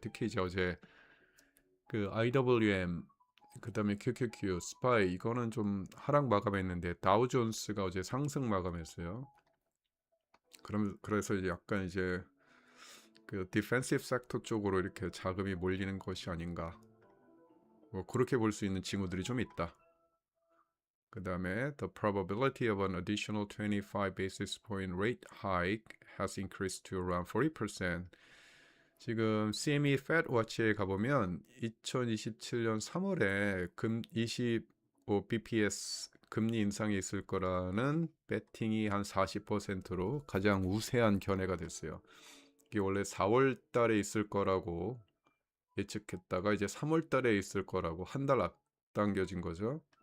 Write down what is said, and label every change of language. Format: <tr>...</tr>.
<ko>특히 이제 어제 그 IWM 그다음에 QQQ, 스파이 이거는 좀 하락 마감했는데 다우존스가 어제 상승 마감했어요. 그래서 이제 약간 이제 그 디펜시브 섹터 쪽으로 이렇게 자금이 몰리는 것이 아닌가. 뭐 그렇게 볼 수 있는 징후들이 좀 있다. 그다음에</ko> <en>the probability of an additional 25 basis point rate hike has increased to around 40%.</en> <ko>지금 CME Fed Watch에 가보면 2027년 3월에 25 BPS 금리 인상이 있을 거라는 베팅이 한 40%로 가장 우세한 견해가 됐어요. 이게 원래 4월 달에 있을 거라고 예측했다가 이제 3월 달에 있을 거라고 한 달 앞당겨진 거죠.</ko>